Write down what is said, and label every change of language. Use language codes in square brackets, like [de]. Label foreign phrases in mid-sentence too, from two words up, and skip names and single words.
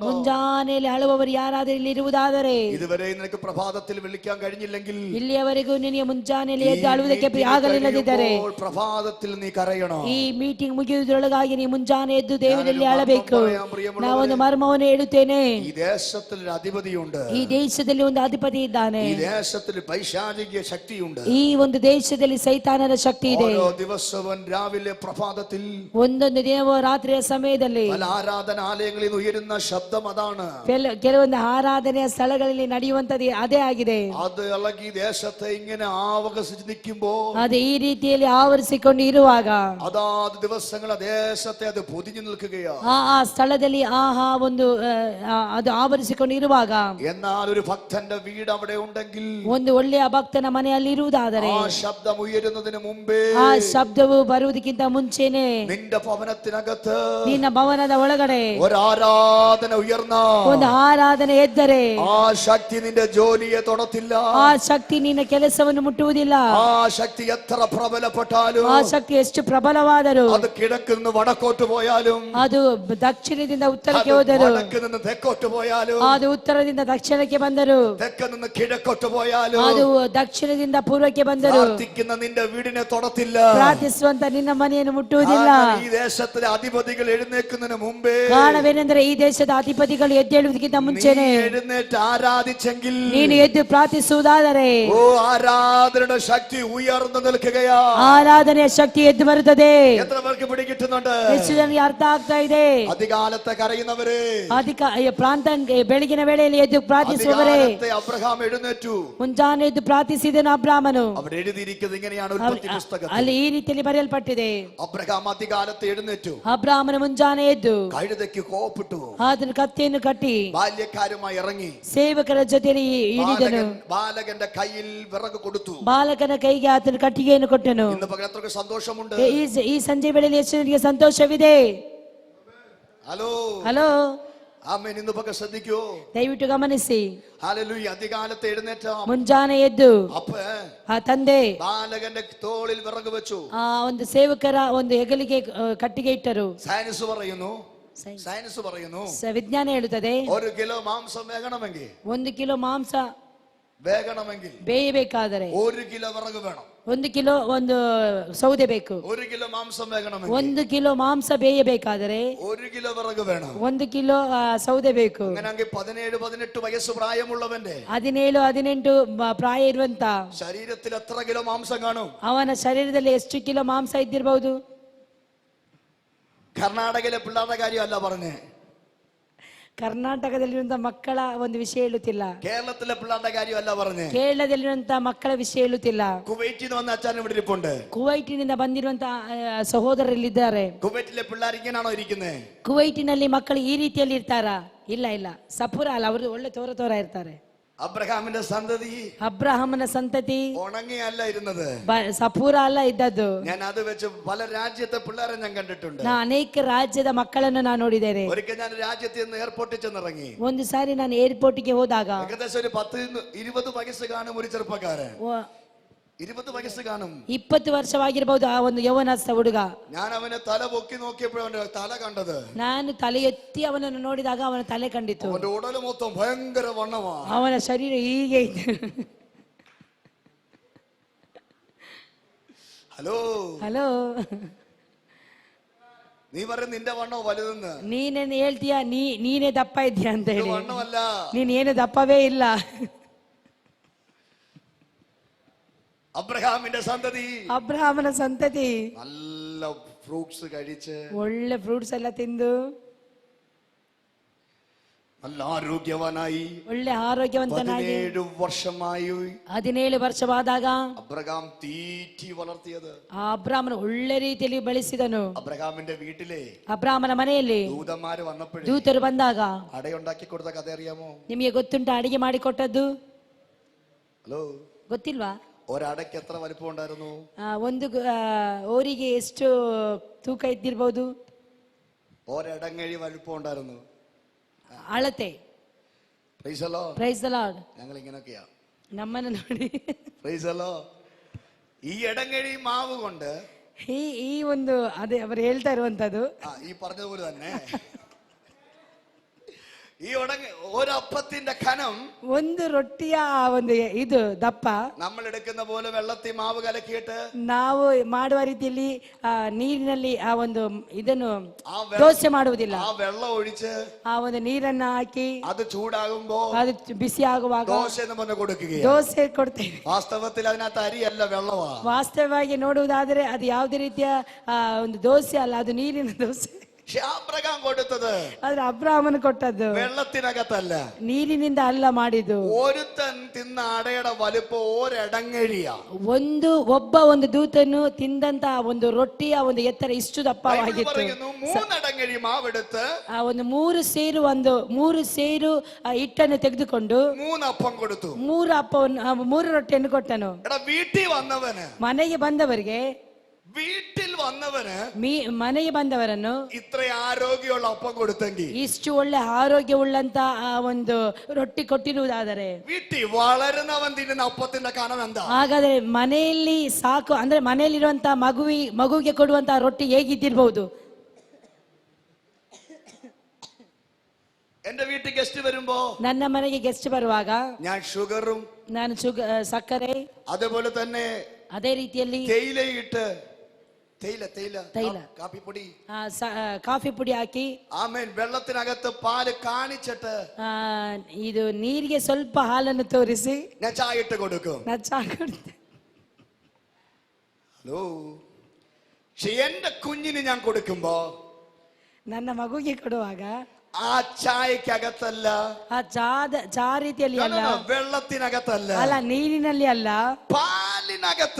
[kn] ಮುಂಜಾನೆಯಲ್ಲಿ ಅಳುವವರು ಯಾರಾದ್ರೂ ಇಲ್ಲಿ ಇರುವುದಾದರೆ, [ml] ഇതുവരെ നിനക്ക് പ്രഭാതത്തിൽ വിളിക്കാൻ കഴിഞ്ഞില്ലെങ്കിൽ, [kn] ಇಲ್ಲಿಯವರೆಗೂ ನಿನಗೆ ಮುಂಜಾನೆಯಲ್ಲಿ ಎದ್ದು ಅಳುವುದಕ್ಕೆ ಆಗಲಿಲ್ಲದಿದ್ದರೆ, [ml] പ്രഭാതത്തിൽ നീ കരയണം. [kn] ಈ ಮೀಟಿಂಗ್ ಮುಗಿಯುವುದರೊಳಗಾಗಿ ನೀ ಮುಂಜಾನೆ ಎದ್ದು ದೇವರಲ್ಲಿ ಅಳಬೇಕು. ನಾವೊಂದು ಮರ್ಮವನ್ನು ಹೇಳುತ್ತೇನೆ. [ml] ഈ ദേശത്തിൽ ഒരു അധിപതിയുണ്ട്. [kn] ಈ ದೇಶದಲ್ಲಿ ಒಂದು ಅಧಿಪತಿ ಇದ್ದಾನೆ. [ml] ഈ ദേശത്തിൽ പൈശാചിക ശക്തിയുണ്ട്. [kn] ಈ ಒಂದು ದೇಶದಲ್ಲಿ ಸೈತಾನನ ಶಕ್ತಿ ಇದೆ. [ml] ഓരോ ദിവസവും രാവിലെ പ്രഭാതത്തിൽ [kn] ಒಂದೊಂದು ದಿನವೂ ರಾತ್ರಿಯ ಸಮಯದಲ್ಲಿ [ml] പല ആരാധനാലയങ്ങളിൽ നിന്ന് ഉയരുന്ന ശബ്ദം അതാണ്. [kn] ಕೆಲವೊಂದು ಆರಾಧನೆಯ ಸ್ಥಳಗಳಲ್ಲಿ ನಡೆಯುವಂತದ್ದು ಅದೇ ಆಗಿದೆ. [ml] അത് ഇളകി ദേശത്തെ ഇങ്ങനെ ആവകസിച്ച് നിൽക്കുമ്പോ [kn] ಅದು ಈ ರೀತಿಯಲ್ಲಿ ಆವರಿಸಿಕೊಂಡು ಇರುವಾಗ [ml] അതാത് ദിവസങ്ങൾ ദേശത്തെ അത് പൊതിഞ്ഞു നിൽക്കുകയാണ്. [kn] ಆ ಸ್ಥಳದಲ್ಲಿ ಒಂದು ಅದು ಆವರಿಸಿಕೊಂಡು ಇರುವಾಗ [ml] എന്നാൽ ഒരു ഭക്തന്റെ വീട് അവിടെ ഉണ്ടെങ്കിൽ [kn] ಒಂದು ಒಳ್ಳೆಯ ಭಕ್ತನ ಮನೆಯಲ್ಲಿ ಇರುವುದಾದರೆ [ml] ആ ശബ്ദം ഉയരുന്നതിന് മുമ്പേ [kn] ಆ ಶಬ್ದವು ಬರುವುದಕ್ಕಿಂತ ಮುಂಚೆನೆ [ml] നിന്റെ ഭവനത്തിനകത്ത് [kn] ನಿನ್ನ ಭವನದ ಒಳಗಡೆ [ml] ഒരു ആരാധന ഉയർന്ന [kn] ಒಂದು ಆರಾಧನೆ ಎದ್ದರೆ [ml] ആ ശക്തി നിന്റെ ജോലിയെ തൊടത്തില്ല. [kn] ಆ ಶಕ್ತಿ ನಿನ್ನ ಕೆಲಸವನ್ನು ಮುಟ್ಟುವುದಿಲ್ಲ. [ml] ആ ശക്തി എത്ര പ്രബലപ്പെട്ടാലും [kn] ಆ ಶಕ್ತಿ ಎಷ್ಟು ಪ್ರಬಲವಾದರೂ [ml] അത് കിഴക്ക് നിന്ന് വടക്കോട്ട് പോയാലും [kn] ಅದು ದಕ್ಷಿಣದಿಂದ ಉತ್ತರಕ್ಕೆ ಹೋದರು, [ml] വടക്ക് നിന്ന് തെക്കോട്ട് പോയാലും [kn] ಅದು ಉತ್ತರದಿಂದ ದಕ್ಷಿಣಕ್ಕೆ ಬಂದರು, [ml] തെക്ക് നിന്ന് കിഴക്കോട്ട് പോയാലും [kn] ಅದು ದಕ್ಷಿಣದಿಂದ ಪೂರ್ವಕ್ಕೆ ಬಂದರು. [ml] പ്രാർത്ഥിക്കുന്ന നിന്റെ വീടിനെ തൊടത്തില്ല. [kn] ಪ್ರಾರ್ಥಿಸುವಂತ ನಿನ್ನ ಮನೆಯನ್ನು ಮುಟ್ಟುವುದಿಲ್ಲ. [ml] ഈ ദേശത്തിലെ അധിപതികൾ എഴുന്നേൽക്കുന്നതിന് മുമ്പേ [kn] ಕಾರಣವೇನೆಂದರೆ ಈ ದೇಶದ ಅಧಿಪತಿಗಳು ಎದ್ದೇಳುವುದಕ್ಕಿಂತ ಮುಂಚೆನೆ [ml] എഴുന്നേറ്റ് ആരാധിച്ചെങ്കിൽ [kn] ನೀನು ಎದ್ದು ಪ್ರಾರ್ಥಿಸುವುದಾದರೆ [ml] ഓ ആരാധനയുടെ ശക്തി ഉയർന്നു നിൽക്കുകയാ. [kn] ಆರಾಧನೆಯ ಶಕ್ತಿ ಎದ್ದು ಬರುತ್ತದೆ. [ml] എത്ര പേർക്ക് പിടികിട്ടുന്നുണ്ട്? [kn] ಎಷ್ಟು ಜನರಿಗೆ ಅರ್ಥ ಆಗ್ತಾ ಇದೆ? [ml] അധികാലത്തെ കരയുന്നവരെ, [kn] ಪ್ರಾಂತ ಬೆಳಗಿನ ವೇಳೆಯಲ್ಲಿ ಎದ್ದು ಪ್ರಾರ್ಥಿಸುವವರೇ, [ml] അധികാലത്തെ അബ്രഹാം എഴുന്നേറ്റു. [kn] ಮುಂಜಾನೆ ಎದ್ದು ಪ್ರಾರ್ಥಿಸಿದನು ಅಬ್ರಾಮನು. [ml] അവിടെ എഴുതിയിരിക്കുന്നത് ഇങ്ങനെയാണ് ഉൽപ്പത്തി പുസ്തകത്തിൽ. [kn] ಅಲ್ಲಿ ಈ ರೀತಿಯಲ್ಲಿ ಬರೆಯಲ್ಪಟ್ಟಿದೆ, [ml] അബ്രഹാം അധികാലത്തെ എഴുന്നേറ്റു, [kn] ಅಬ್ರಾಮನು ಮುಂಜಾನೆ ಎದ್ದು [ml] കഴുതയ്ക്ക് കോപ്പിട്ടു, [kn] ಅದನ್ನು ಕತ್ತಿಯನ್ನು ಕಟ್ಟಿ [ml] ബാല്യക്കാരുമായി ഇറങ്ങി [kn] ಸೇವಕರ ಜೊತೆಯಲ್ಲಿ ಇಳಿದನು. [ml] ബാലകന്റെ കയ്യിൽ വിറക് കൊടുത്തു. [kn] ಬಾಲಕನ ಕೈಗೆ ಆತನ ಕಟ್ಟಿಗೆಯನ್ನು ಕೊಟ್ಟನು. [ml] ഇന്ന് പകൽ എത്രക്ക് സന്തോഷമുണ്ട്. [kn] ಈ ಸಂಜೆ ವೇಳೆಯಲ್ಲಿ ಎಷ್ಟು ಜನರಿಗೆ ಸಂತೋಷವಿದೆ? [ml] ഹലോ [kn] ಹಲೋ, [ml] ആമേൻ. ഇന്ന് പകൽ ശ്രദ്ധിക്കൂ, [kn] ದಯವಿಟ್ಟು ಗಮನಿಸಿ. [ml] ഹല്ലേലൂയ. അധികാലത്തെ എഴുന്നേറ്റ [kn] ಮುಂಜಾನೆ ಎದ್ದು [ml] അപ്പ [kn] ಆ ತಂದೆ [ml] ബാലകന്റെ തോളിൽ വിറക് വെച്ചു. [kn] ಆ ಒಂದು ಸೇವಕರ ಒಂದು ಹೆಗಲಿಗೆ ಕಟ್ಟಿಗೆ ಇಟ್ಟರು. [ml] സയൻസ് പറയുന്നു [kn] ವಿಜ್ಞಾನ ಹೇಳುತ್ತದೆ, [ml] 1 കിലോ മാംസം വേകണമെങ്കിൽ [kn] 1 ಕಿಲೋ ಮಾಂಸ ಬೇಯಬೇಕಾದರೆ [ml] 1 കിലോ വിറക് വേണം. [kn] 1 ಕಿಲೋ ಒಂದು ಸೌದೆ ಬೇಕು. [ml] 1 കിലോ മാംസം വേകണമെങ്കിൽ [kn] 1 ಕಿಲೋ ಮಾಂಸ ಬೇಯಬೇಕಾದರೆ [ml] 1 കിലോ വിറക് വേണം. [kn] 1 ಕಿಲೋ ಸೌದೆ ಬೇಕು. [ml] അങ്ങനെയെങ്കിൽ 17-18 വയസ്സ് പ്രായമുള്ളവന്റെ [kn] 17-18 ಪ್ರಾಯ ಇರುವಂತ [ml] ശരീരത്തിൽ എത്ര കിലോ മാംസം കാണും? [kn] ಅವನ ಶರೀರದಲ್ಲಿ ಎಷ್ಟು ಕಿಲೋ ಮಾಂಸ ಇದ್ದಿರಬಹುದು? [ml] കർണാടകയിലെ പിള്ളേരുടെ കാര്യമല്ല പറഞ്ഞേ, [kn] ಕರ್ನಾಟಕದಲ್ಲಿರುವಂತಹ ಮಕ್ಕಳ ಒಂದು ವಿಷಯ ಹೇಳುತ್ತಿಲ್ಲ. [ml] കേരളത്തിലെ പിള്ളേരുടെ കാര്യമല്ല പറഞ്ഞേ, [kn] ಕೇರಳದಲ್ಲಿರುವಂತಹ ಮಕ್ಕಳ ವಿಷಯ ಹೇಳುತ್ತಿಲ್ಲ. [ml] കുവൈറ്റിൽ നിന്ന് വന്ന അച്ഛൻ ഇവിടെ ഇരിപ്പുണ്ട്. [kn] ಕುವೈಟಿನಿಂದ ಬಂದಿರುವಂತಹ ಸಹೋದರರಿದ್ದಾರೆ. [ml] കുവൈറ്റിലെ പിള്ളേർ ഇങ്ങനെയാണോ ഇരിക്കുന്നത്? [kn] ಕುವೈಟಿನಲ್ಲಿ ಮಕ್ಕಳು ಈ ರೀತಿಯಲ್ಲಿ ಇರ್ತಾರಾ? ಇಲ್ಲ ಇಲ್ಲ, ಸಪುರ ಅಲ್ಲ, ಅವರು ಒಳ್ಳೆ ತೋರ ಇರ್ತಾರೆ. [ml] അബ്രഹാമിന്റെ സന്തതി, [kn] ಅಬ್ರಹಾಮನ ಸಂತತಿ [ml] ഉണങ്ങിയല്ല ഇരുന്നത്, [kn] ಸಪೂರ ಅಲ್ಲ ಇದ್ದದ್ದು. [ml] ഞാൻ അത് വെച്ച് പല രാജ്യത്തെ പിള്ളേരെ ഞാൻ കണ്ടിട്ടുണ്ട്. [kn] ಅನೇಕ ರಾಜ್ಯದ ಮಕ್ಕಳನ್ನು ನಾನು ನೋಡಿದ್ದೇನೆ. [ml] ഒരിക്കൽ ഞാൻ രാജ്യത്ത് നിന്ന് എയർപോർട്ടിൽ ചെന്നിറങ്ങി. [kn] ಒಂದು ಸಾರಿ ನಾನು ಏರ್ಪೋರ್ಟ್ಗೆ ಹೋದಾಗ [ml] ഏകദേശം ഒരു 10-20 വയസ്സ് കാണും ഒരു ചെറുപ്പക്കാരൻ. 20 വയസ്സ് കാണും, [kn] 20 ವರ್ಷವಾಗಿರಬಹುದು ಆ ಒಂದು ಯೌವನಸ್ಥ ಹುಡುಗ. [ml] ഞാൻ അവനെ തല പൊക്കി നോക്കിയപ്പോഴും അവന്റെ തല കണ്ടത്, [kn] ನಾನು ತಲೆ ಎತ್ತಿ ಅವನನ್ನು ನೋಡಿದಾಗ ಅವನ ತಲೆ ಕಂಡಿತು. [ml] അവന്റെ ഉടല് മൊത്തം ഭയങ്കര വണ്ണമാ, [kn] ಅವನ ಶರೀರ ಹೀಗೆ ಇದೆ. ಹಲೋ, [ml] നീ പറയും നിന്റെ വണ്ണോ വലുതെന്ന്. [kn] ನೀನೇನು ಹೇಳ್ತೀಯ? ನೀನೇ ದಪ್ಪ ಇದ್ದೀಯ ಅಂತ ಹೇಳಿ. [ml] വണ്ണമല്ല, [kn] ನೀನೇನು ದಪ್ಪವೇ ಇಲ್ಲ. [ml] അബ്രഹാമിന്റെ സന്തതി, [kn] ಅಬ್ರಹಾಮನ ಸಂತತಿ [ml] നല്ല ഫ്രൂട്ട്സ് കഴിച്ച്, [kn] ಒಳ್ಳೆ ಫ್ರೂಟ್ಸ್ ಎಲ್ಲ ತಿಂದು [ml] നല്ല ആരോഗ്യവാനായി, [kn] ಒಳ್ಳೆ ಆರೋಗ್ಯವಂತನಾಗಿ [ml] 17 വർഷമായി [kn] 17 ವರ್ಷವಾದಾಗ [ml] അബ്രഹാം തീറ്റി വളർത്തിയത്. [kn] ಆ ಅಬ್ರಾಮನ ಒಳ್ಳೆ ರೀತಿಯಲ್ಲಿ ಬೆಳೆಸಿದನು. [ml] അബ്രഹാമിന്റെ വീട്ടിലെ [kn] ಅಬ್ರಾಮನ ಮನೆಯಲ್ಲಿ [ml] ദൂതന്മാര് വന്നപ്പോഴേ [kn] ದೂತರು ಬಂದಾಗ [ml] അടയുണ്ടാക്കി കൊടുത്ത കഥ അറിയാമോ? [kn] ನಿಮಗೆ ಗೊತ್ತುಂಟ ಅಡಿಗೆ ಮಾಡಿ ಕೊಟ್ಟದ್ದು? [ml] ഹലോ, [kn] ಗೊತ್ತಿಲ್ವಾ? [ml] ഒരടയ്ക്ക് എത്ര വലിപ്പം ഉണ്ടായിരുന്നു? [kn] ಒಂದು ಓರಿಗೆ ಎಷ್ಟು ತೂಕ ಇದ್ದಿರಬಹುದು? [ml] ഒരടങ്ങഴി വലിപ്പം ഉണ്ടായിരുന്നു. [kn] ಅಳತೆ. [en] Praise the Lord. [ml] ഞങ്ങൾ ഇങ്ങനെയൊക്കെയാ [kn] ನಮ್ಮನ್ನು ನೋಡಿ. [en] Praise the Lord. [ml] ഈ എടങ്ങഴി മാവ് കൊണ്ട് [kn] ಈ ಒಂದು ಅದೇ ಅವರು ಹೇಳ್ತಾ ಇರುವಂತದ್ದು [ml] ഈ പറഞ്ഞതുപോലെ തന്നെ ഈ ഒരപ്പത്തിന്റെ ഖനം, [kn] ಒಂದು ರೊಟ್ಟಿಯ ಒಂದು ಇದು ದಪ್ಪ [ml] നമ്മൾ എടുക്കുന്ന പോലെ വെള്ളത്തിൽ മാവ് കലക്കിയിട്ട് [kn] ನಾವು ಮಾಡುವ ರೀತಿಯಲ್ಲಿ ನೀರಿನಲ್ಲಿ ಆ ಒಂದು ಇದನ್ನು ದೋಸೆ ಮಾಡುವುದಿಲ್ಲ. [ml] ആ വെള്ളം ഒഴിച്ച് [kn] ಆ ಒಂದು ನೀರನ್ನ ಹಾಕಿ [ml] അത് ചൂടാകുമ്പോ [kn] ಅದು ಬಿಸಿ ಆಗುವಾಗ [ml] ദോശ എന്ന് പറഞ്ഞ് കൊടുക്കുകയാണ്. [kn] ದೋಸೆ ಕೊಡ್ತೇವೆ. [ml] വാസ്തവത്തിൽ അതിനകത്ത് അരിയല്ല, വെള്ളമാണ്. [kn] ವಾಸ್ತವವಾಗಿ ನೋಡುವುದಾದರೆ ಅದು ಯಾವುದೇ ರೀತಿಯ ಒಂದು ದೋಸೆ ಅಲ್ಲ, ಅದು ನೀರಿನ ದೋಸೆ. [ml] അബ്രഹാം കൊടുത്തത് [kn] ಆದ್ರೆ ಅಬ್ರಾಮನು ಕೊಟ್ಟದ್ದು [ml] വെള്ളത്തിനകത്തല്ല, [kn] ನೀರಿನಿಂದ ಅಲ್ಲ ಮಾಡಿದ್ದು. [ml] ഒരുത്തൻ തിന്ന അടയുടെ വലുപ്പം ഒരടങ്ങഴിയ. [kn] ಒಬ್ಬ ದೂತನು ತಿಂದಂತ ಒಂದು ರೊಟ್ಟಿಯ ಒಂದು ಎತ್ತರ ಇಷ್ಟು ದಪ್ಪವಾಗಿತ್ತು. [ml] 3 അടങ്ങഴി മാവെടുത്ത് [kn] ಮೂರು ಸೇರು ಹಿಟ್ಟನ್ನು ತೆಗೆದುಕೊಂಡು [ml] 3 അപ്പം കൊടുത്തു. [kn] 3 ರೊಟ್ಟಿಯನ್ನು ಕೊಟ್ಟನು. [ml] വീട്ടിൽ വന്നവന്, [kn] ಮನೆಗೆ ಬಂದವರಿಗೆ, [ml] വീട്ടിൽ വന്നവന്, [kn] ಮನೆಗೆ ಬಂದವರನ್ನು [ml] ഇത്ര ആരോഗ്യമുള്ള അപ്പം കൊടുത്തെങ്കിൽ, [kn] ಇಷ್ಟು ಒಳ್ಳೆ ಆರೋಗ್ಯವುಳ್ಳಂತ ಆ ಒಂದು ರೊಟ್ಟಿ ಕೊಟ್ಟಿರುವುದಾದರೆ, [ml] വീട്ടിൽ വളരുന്നവൻ തിന്നുന്ന അപ്പത്തിന്റെ കനം എന്താ? [kn] ಹಾಗಾದ್ರೆ ಮನೆಯಲ್ಲಿ ಸಾಕು ಅಂದ್ರೆ ಮನೆಯಲ್ಲಿರುವಂತ ಮಗುವಿಗೆ ಕೊಡುವಂತ ರೊಟ್ಟಿ ಹೇಗಿದ್ದಿರಬಹುದು? [ml] എന്റെ വീട്ടിൽ ഗസ്റ്റ് വരുമ്പോ, [kn] ನನ್ನ ಮನೆಗೆ ಗೆಸ್ಟ್ ಬರುವಾಗ [ml] ഞാൻ ഷുഗറും [kn] ನಾನು ಸಕ್ಕರೆ, [ml] അതേപോലെ തന്നെ [kn] ಅದೇ ರೀತಿಯಲ್ಲಿ [ml] തേയിലയിട്ട് തൈല കാപ്പിപ്പൊടി, [kn] ಕಾಫಿ ಪುಡಿ ಹಾಕಿ, [ml] ആമേൻ, വെള്ളത്തിനകത്ത് പാല് കാണിച്ചിട്ട് [kn] ಇದು ನೀರಿಗೆ ಸ್ವಲ್ಪ ಹಾಲನ್ನು ತೋರಿಸಿ [ml] ഞാൻ ചായ ഇട്ട് കൊടുക്കും. [kn] ನಾನು ಚಾ ಕೊಡ್ತೇನೆ. [ml] ഹലോ, പക്ഷെ എന്റെ കുഞ്ഞിന് ഞാൻ കൊടുക്കുമ്പോ, [kn] ನನ್ನ ಮಗುಗೆ ಕೊಡುವಾಗ [ml] ആ ചായക്കകത്തല്ല, [kn] ಆ ಚಾ ರೀತಿಯಲ್ಲಿ ಅಲ್ಲ, [ml] വെള്ളത്തിനകത്തല്ല, [kn] ಅಲ್ಲ ನೀರಿನಲ್ಲಿ ಅಲ್ಲ, [ml] പാലിനകത്ത്,